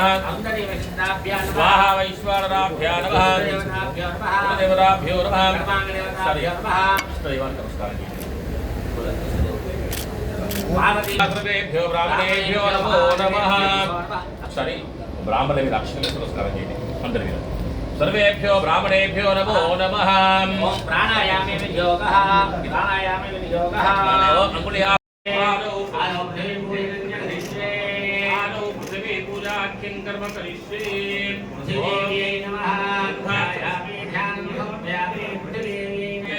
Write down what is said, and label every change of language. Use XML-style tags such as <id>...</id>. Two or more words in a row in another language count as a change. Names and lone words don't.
<sa>सौन्दर्यवैष्णवाभ्यां नमः स्वाहा वैश्वानराभ्यां नमः देवताभ्यो नमः कुलदेवताभ्यो नमः सर्वाङ्गदेवताभ्यो नमः इष्टदेवान् नमस्कारः पार्वती सर्वेभ्यो ब्राह्मणेभ्यो नमो नमः सॉरी ब्राह्मणे</sa> <te>మీద అక్షరాలు నమస్కారం చేయండి అందరి మీద</te> <sa>सर्वेभ्यो ब्राह्मणेभ्यो नमो नमः ओम प्राणायामे विनियोगः प्राणायामे विनियोगः अंगुलिया आनो पृथ्वी पूजा किं कर्म करिष्ये पृथिव्यै नमः ध्यायामि ध्यानं समर्पयामि पृथिव्यै</sa>